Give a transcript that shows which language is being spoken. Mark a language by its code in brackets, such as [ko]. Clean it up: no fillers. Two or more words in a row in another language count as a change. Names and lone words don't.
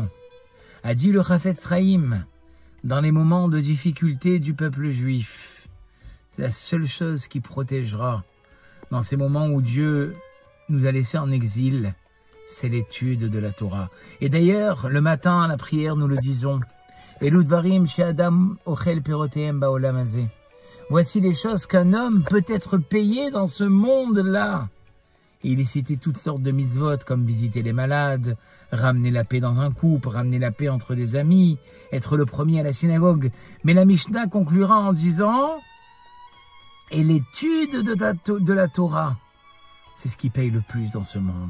[fr] A dit le Chafetz Chaim, dans les moments de difficulté du peuple juif, c'est la seule chose qui protégera dans ces moments où Dieu nous a laissés en exil, c'est l'étude de la Torah. Et d'ailleurs, le matin à la prière, nous le disons, [he] אלו דברים שאדם אוכל פירותיהם בעולם הזה. [fr] Voici les choses qu'un homme peut être payé dans ce monde-là. Et il est cité toutes sortes de mitzvot, comme visiter les malades, ramener la paix dans un couple, ramener la paix entre des amis, être le premier à la synagogue. Mais la Mishnah conclura en disant, et l'étude de la Torah, c'est ce qui paye le plus dans ce monde.